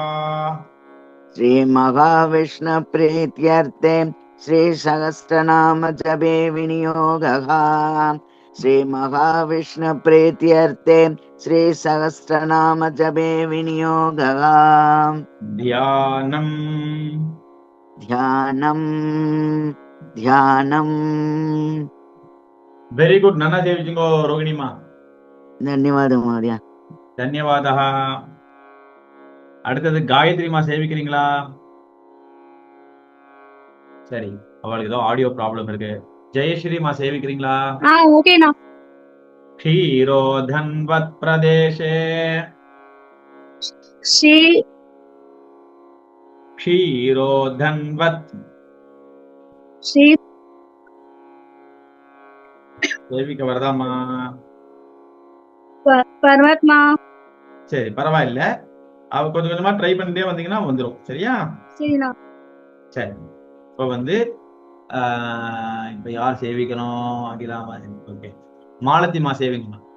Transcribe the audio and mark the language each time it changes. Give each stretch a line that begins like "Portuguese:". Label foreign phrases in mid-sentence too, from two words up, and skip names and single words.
Sanskrit: श्रीमहाविष्णुप्रीत्यर्थे श्रीसहस्रनाम जपे विनियोगः श्रीमहाविष्णुप्रीत्यर्थे श्रीसहस्रनाम जपे विनियोगः ध्यानम् ध्यानम् ध्यानम्
English: very good
Tamil: நன்னா சேவிச்சிங்கோ रोगिणीमा
Sanskrit: धन्यवादः महोदय
Tamil: धन्यवादः அடுத்தது காயத்ரிமா சேவிக்கிறீங்களா சரி அவளுக்கு ஏதோ
English: audio problem
Tamil: இருக்கு ஜெயஸ்ரீமா சேவிக்கிறீங்களா ஓகேண்ணா
Sanskrit: क्षीरोधन्वत् प्रदेशे ஸ்ரீ क्षीरोधन्वत् ஸ்ரீ
Tamil: சேவிக்க வரதாமா பர்வத்மா சரி பரவாயில்ல அவ கொஞ்சம் கொஞ்சமா ட்ரை பண்ணிட்டே வந்தீங்கன்னா வந்துடும் சரியா சரிண்ணா சரி இப்போ வந்து இப்ப யார் சேவிக்கணும் அகிலாமா ஓகே மாலத்திமா சேவிங்கம்மா